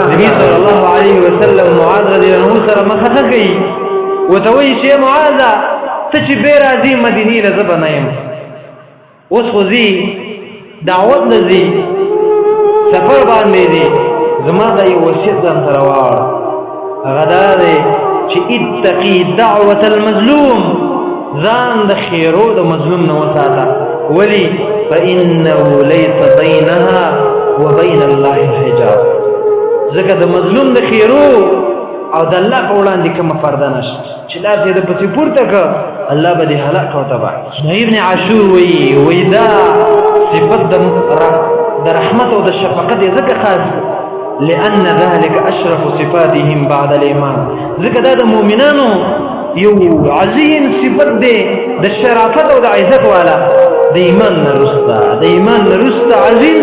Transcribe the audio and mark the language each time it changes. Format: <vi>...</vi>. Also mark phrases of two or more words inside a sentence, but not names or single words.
<ps>نبي</ps> <ar>صلی الله علیه وسلم</ar> <ps>معاذ</ps> <ar>رضی الله عنه</ar> <ps>سره مخه کوي، ورته وایي چې معاذه ته چې بې راځې مدینې له زه به نه یم، اوس خو ځي دعوت نه ځي سفر باندې دی، زما دا یو وصیت ځان سره واوړه، هغه دا دی چې</ps> <ar>اتقي دعوة المظلوم،</ar> <ps>ځان د خیرو د مظلوم نه وساته. ولي؟</ps> <ar>فإنه ليس بينها وبين الله حجاب.</ar> <ps>ځکه د مظلوم د خیرو او د الله په وړاندې کومه پرده نشته چې لاس یې د پسې پورته کړه الله به دې هلاک او تباه. ابن عاشور وایي دا صفت د رحمت او د شفقت یې ځکه خاص</ps> <ar>لأن ذلك أشرف صفاتهم بعد الإيمان.</ar> <ps>ذکر دا د مؤمنانو یو عظیم صفت دی د شرافت او د عزت والا د ایمان نه رسته عظیم</ps>